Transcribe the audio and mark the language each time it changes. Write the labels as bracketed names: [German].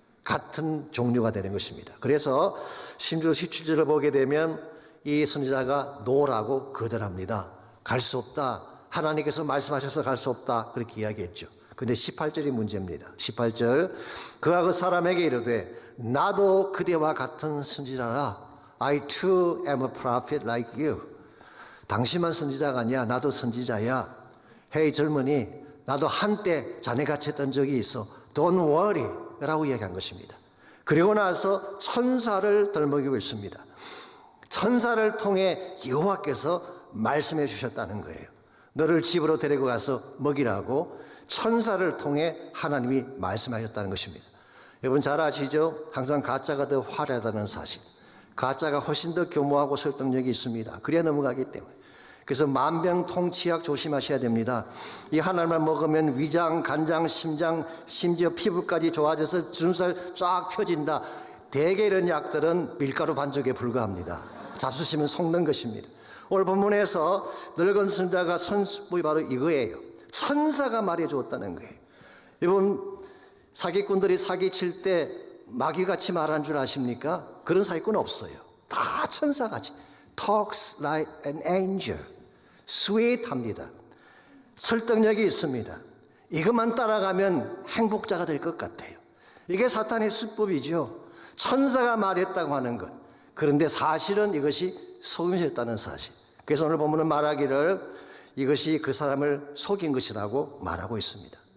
[Korean] 같은 종류가 되는 것입니다. 그래서 심지어 17절을 보게 되면 이 선지자가 노라고 거절합니다. 갈 수 없다. 하나님께서 말씀하셔서 갈 수 없다. 그렇게 이야기했죠. 근데 18절이 문제입니다. 18절, 그가 그 사람에게 이르되 나도 그대와 같은 선지자라. [English] I too am a prophet like you. [Korean] 당신만 선지자가 아니야. 나도 선지자야. 헤이 젊은이, 나도 한때 자네같이 했던 적이 있어. [English] Don't worry [Korean] 라고 이야기한 것입니다. 그리고 나서 천사를 덜먹이고 있습니다. 천사를 통해 여호와께서 말씀해 주셨다는 거예요. 너를 집으로 데리고 가서 먹이라고 천사를 통해 하나님이 말씀하셨다는 것입니다. 여러분 잘 아시죠? 항상 가짜가 더 화려하다는 사실. 가짜가 훨씬 더 교모하고 설득력이 있습니다. 그래야 넘어가기 때문에. 그래서 만병통치약 조심하셔야 됩니다. 이 하나님을 먹으면 위장, 간장, 심장, 심지어 피부까지 좋아져서 주름살 쫙 펴진다. 대개 이런 약들은 밀가루 반죽에 불과합니다. 잡수시면 속는 것입니다. 오늘 본문에서 늙은 선지자가 선수법이 바로 이거예요. 천사가 말해 주었다는 거예요. 여러분 사기꾼들이 사기칠 때 마귀같이 말하는 줄 아십니까? 그런 사기꾼 없어요. 다 천사같이 [English] talks like an angel, sweet합니다. [Korean] 설득력이 있습니다. 이것만 따라가면 행복자가 될 것 같아요. 이게 사탄의 수법이죠. 천사가 말했다고 하는 것. 그런데 사실은 이것이 속임수였다는 사실. 그래서 오늘 본문은 말하기를 이것이 그 사람을 속인 것이라고 말하고 있습니다.